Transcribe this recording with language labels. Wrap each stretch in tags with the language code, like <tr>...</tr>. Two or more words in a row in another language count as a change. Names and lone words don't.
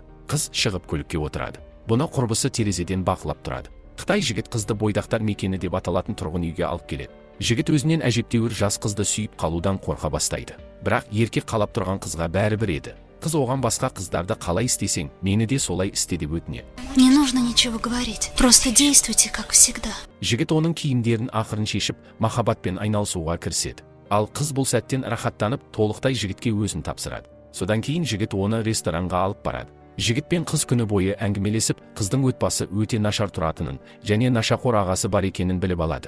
<kk>Қыз шығып көлікке отырады. Бұны құрбысы терезеден бақылап тұрады. Қытай жігіт қызды бойдақтар мекені деп аталатын тұрғын үйге алып келеді. Жігіт өзінен әжептәуір жас қызды сүйіп қалудан қорқа бастайды. Бірақ еркек қалап тұрған қызға бәрібір еді. Қыз оған басқа қыздарды қалай істесең, мені де солай істе деп өтінеді.</kk> <ru>Не нужно ничего говорить. Просто действуйте, как всегда.</ru> <kk>Жігіт оның киімдерін ақырын шешіп, махаббатпен айналысуға кіріседі. Ал қыз бұл сәттен рахаттанып, толықтай жігітке өзін тапсырады. Содан кейін жігіт оны ресторанға алып барады. Жігіт пен қыз күні бойы әңгімелесіп, қыздың отбасы өте нашар тұратынын және нашақор ағасы бар екенін біліп алады.</kk>